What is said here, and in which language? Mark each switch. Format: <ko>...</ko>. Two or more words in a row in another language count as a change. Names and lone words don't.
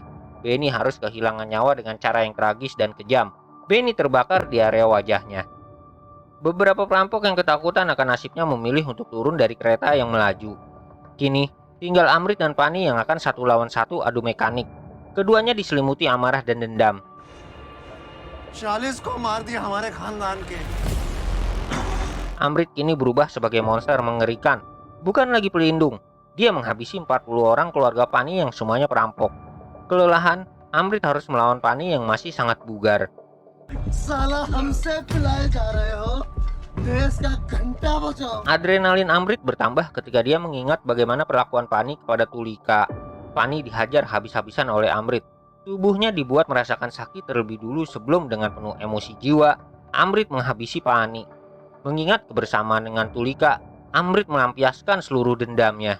<id>Benny harus kehilangan nyawa dengan cara yang tragis dan kejam. Benny terbakar di area wajahnya. Beberapa perampok yang ketakutan akan nasibnya memilih untuk turun dari kereta yang melaju. Kini, Tinggal Amrit dan Pani yang akan satu lawan satu adu mekanik. Keduanya diselimuti amarah dan dendam.</id> <hi>40 को मार दिया हमारे खानदान के.</hi> <id>Amrit kini berubah sebagai monster mengerikan. Bukan lagi pelindung. Dia menghabisi 40 orang keluarga Pani yang semuanya perampok. Kelelahan, Amrit harus melawan Pani yang masih sangat bugar.</id> <hi>साला हमसे पिलाए जा रहे हो. देश का घंटा बजाओ.</hi> <id>Adrenalin Amrit bertambah ketika dia mengingat bagaimana perlakuan Pani kepada Tulika. Pani dihajar habis-habisan oleh Amrit. Tubuhnya dibuat merasakan sakit terlebih dulu sebelum dengan penuh emosi jiwa, Amrit menghabisi Pani. Mengingat kebersamaan dengan Tulika, Amrit melampiaskan seluruh dendamnya.</id>